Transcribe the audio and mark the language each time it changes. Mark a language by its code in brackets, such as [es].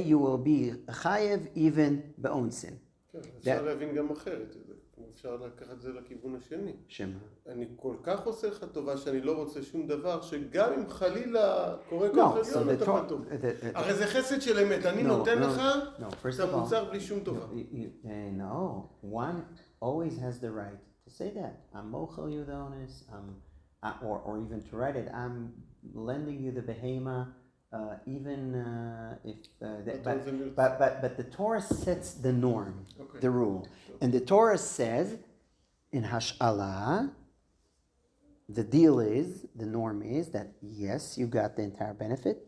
[en] You will be chayev even באונסין. [he] אפשר להבין גם אחרת את זה. אפשר לקחת את זה לכיוון השני. שמה? אני כל כך עושה לך טובה שאני לא רוצה שום דבר, שגם אם חלילה קורה כוח עליון, אתה פתאום. הרי זה חסד של אמת, אני נותן לך את המוצר בלי שום טובה. [en] No, one always has the right to say that. I'm mochel you the onus, or even to write it, I'm lending you the behema, even if but the Torah sets the norm, the rule, and the Torah says in hash'ala, the deal is, the norm is that yes, you got the entire benefit.